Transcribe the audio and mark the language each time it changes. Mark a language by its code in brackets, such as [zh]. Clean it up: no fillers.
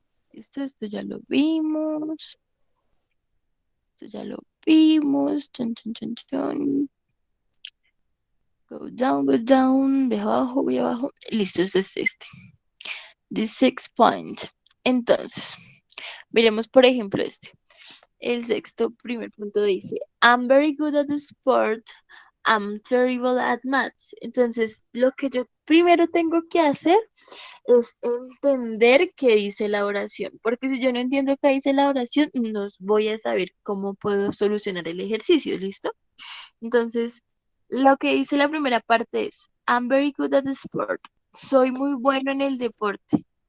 [es] Esto ya lo vimos. Esto ya lo vimos. Chan, chan, chan, chan. [en] Go down, [es] voy abajo. Listo, este es este. [en] The 6 point. [es] Entonces, veremos por ejemplo este. El sexto primer punto dice, [en] I'm very good at sport, I'm terrible at maths. [es] Entonces, lo que yo primero tengo que hacer es entender qué dice la oración, porque si yo no entiendo qué dice la oración, no voy a saber cómo puedo solucionar el ejercicio, ¿listo? Entonces, lo que dice la primera parte es, [en] I'm very good at sport. [es] Soy muy bueno en el deporte.